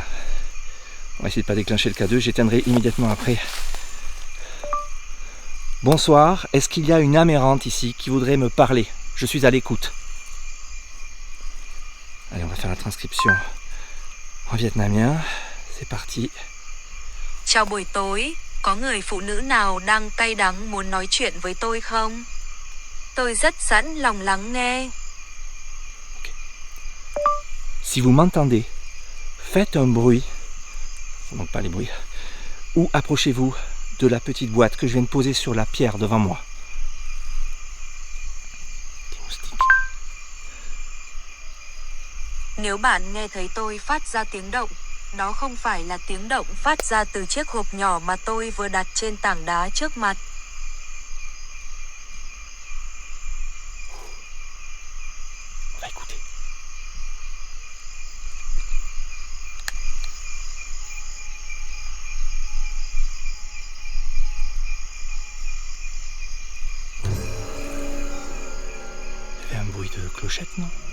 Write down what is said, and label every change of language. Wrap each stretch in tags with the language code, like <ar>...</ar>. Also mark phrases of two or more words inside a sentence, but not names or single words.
<fr>On va essayer de ne pas déclencher le K2, j'éteindrai immédiatement après. Bonsoir, est-ce qu'il y a une âme errante ici qui voudrait me parler? Je suis à l'écoute. Allez, on va faire la transcription en vietnamien. C'est parti.</fr> <vi>Chào buổi tối, có người phụ nữ nào đang cay đắng muốn nói chuyện với tôi không? Tôi rất sẵn lòng lắng nghe. Okay.</vi> <fr>Si vous m'entendez, faites un bruit. Ça manque pas les bruits. Ou approchez-vous de la petite boîte que je viens de poser sur la pierre devant moi. Des moustiques.</fr> <vi>Nếu bạn nghe thấy tôi phát ra tiếng động, đó không phải là tiếng động phát ra từ chiếc hộp nhỏ mà tôi vừa đặt trên tảng đá trước mặt.</vi> <fr>On va écouter. Il y avait un bruit de clochette, non?</fr>